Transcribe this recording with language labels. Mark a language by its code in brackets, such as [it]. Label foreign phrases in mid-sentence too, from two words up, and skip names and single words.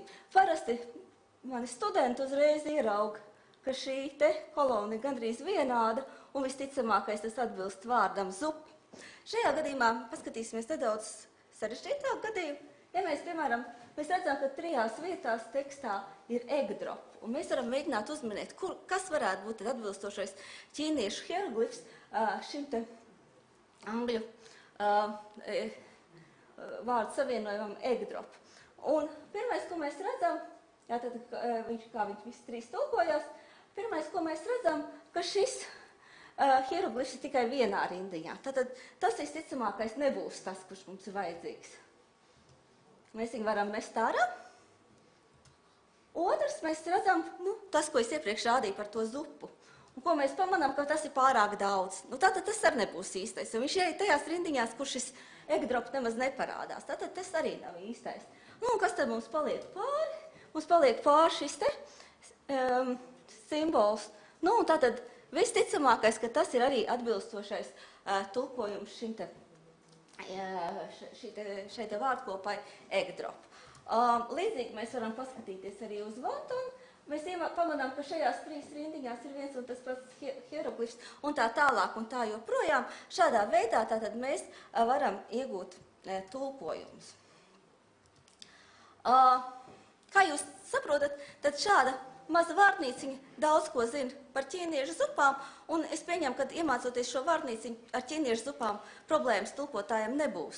[lv] Parasti mani studenti uzreiz ierauga, ka šī te kolona ir gandrīz vienāda, un visticamākais tas atbilst vārdam zup. Šajā gadījumā paskatīsimies nedaudz sarežģītāku gadījumu. Ja mēs, piemēram, redzam, ka 3 vietās tekstā ir [en] egg drop, [lv] un mēs varam mēģināt uzminēt, kas varētu būt atbilstošais ķīniešu hieroglifs šim te angļu vārdu savienojumam [en] egg drop. [lv] Un pirmais, ko mēs redzam, kā viņš visi 3 tulkojās, pirmais, ko mēs redzam, ka šis hieroglifs ir tikai vienā rindiņā. Tātad tas visticamākais nebūs tas, kurš mums ir vajadzīgs. Mēs viņu varam mest ārā. Otrs, mēs redzam, tas, ko es iepriekš rādīju par to zupu. Un ko mēs pamanām, ka tas ir pārāk daudz. Tātad tas arī nebūs īstais. Un viņš ir tajās rindiņās, kur šis [en] egg drop [lv] nemaz neparādās. Tātad tas arī nav īstais. Un kas tad mums paliek pāri? Mums paliek pāri šis te simbols. Un tātad visticamākais, ka tas ir arī atbilstošais tulkojums šai te vārdkopai [en] egg drop. [lv] Līdzīgi mēs varam paskatīties arī uz Vantonu. Mēs pamanām, ka šajās 3 rindiņās ir viens un tas pats hieroglifs un tā tālāk un tā joprojām. Šādā veidā tātad mēs varam iegūt tulkojumus. Kā jūs saprotat, tad šāda maza vārtnīciņa daudz ko zina par ķīniešu zupām, un es pieņemu, ka iemācoties šo vārtnīciņu ar ķīniešu zupām problēmas tulkotājiem nebūs.